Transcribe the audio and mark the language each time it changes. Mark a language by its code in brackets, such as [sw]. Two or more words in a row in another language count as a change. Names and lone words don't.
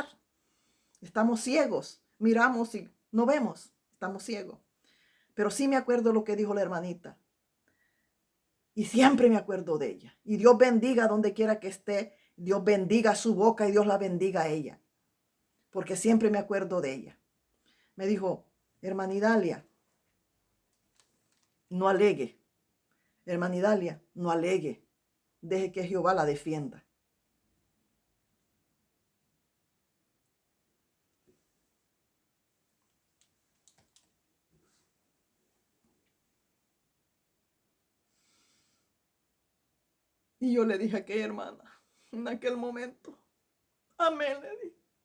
[es] Estamos ciegos, miramos y no vemos, estamos ciegos. Pero sí me acuerdo lo que dijo la hermanita. Y siempre me acuerdo de ella. Y Dios bendiga donde quiera que esté. Dios bendiga su boca y Dios la bendiga a ella. Porque siempre me acuerdo de ella. Me dijo, hermanidalia, no alegue. Hermanidalia, no alegue. Deje que Jehová la defienda. Y yo le dije a aquella hermana, en aquel momento, amén, le dije.